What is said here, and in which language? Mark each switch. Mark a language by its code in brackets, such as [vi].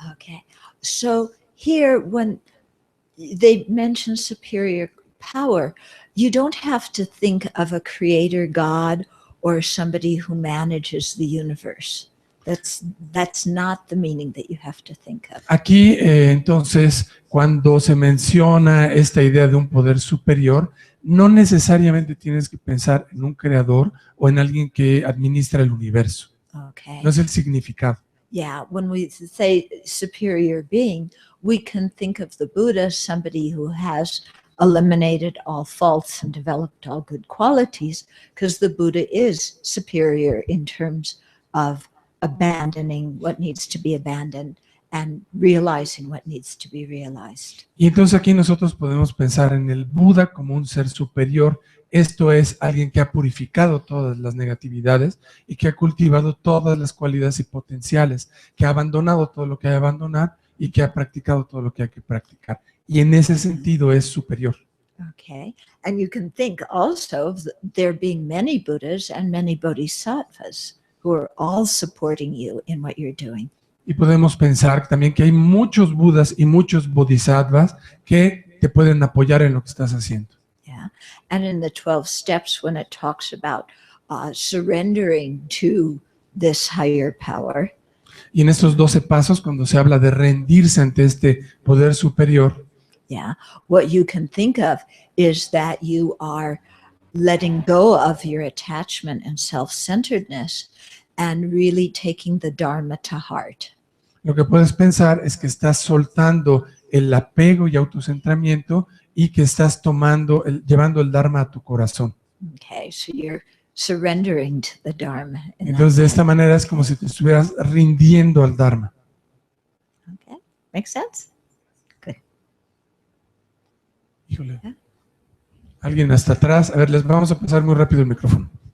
[en] Okay. So here, when they mention superior power, you don't have to think of a creator God or somebody who manages the universe. That's not the meaning that you have to think of. [es] Aquí, entonces, cuando se menciona esta idea de un poder superior, no necesariamente tienes que pensar en un creador o en alguien que administra el universo. [en] Okay. [es] No es el significado. [en] Yeah, when we say superior being, we can think of the Buddha, somebody who has eliminated all faults and developed all good qualities, because the Buddha is superior in terms of abandoning what needs to be abandoned and realizing what needs to be realized. [es] Y entonces aquí nosotros podemos pensar en el Buda como un ser superior. Esto es alguien que ha purificado todas las negatividades y que ha cultivado todas las cualidades y potenciales, que ha abandonado todo lo que hay que abandonar y que ha practicado todo lo que hay que practicar. Y en ese sentido es superior. [en] Okay, and you can think also of there being many Buddhas and many Bodhisattvas who are all supporting you in what you're doing. [es] Y podemos pensar también que hay muchos Budas y muchos Bodhisattvas que te pueden apoyar en lo que estás haciendo. [en] Yeah, and in the 12 steps, when it talks about surrendering to this higher power, [es] Y en estos 12 pasos, cuando se habla de rendirse ante este poder superior, [en] yeah, what you can think of is that you are letting go of your attachment and self-centeredness and really taking the Dharma to heart. [es] lo que puedes pensar es que estás soltando el apego y autocentramiento y que estás llevando el Dharma a tu corazón. [en] Okay, so you're surrendering to the Dharma. in that [es] Entonces, de esta [en] way. [es] manera es como si te estuvieras rindiendo al Dharma. [en] Okay, makes sense? [es] Híjole. Alguien hasta atrás. A ver, les vamos a pasar muy rápido el micrófono.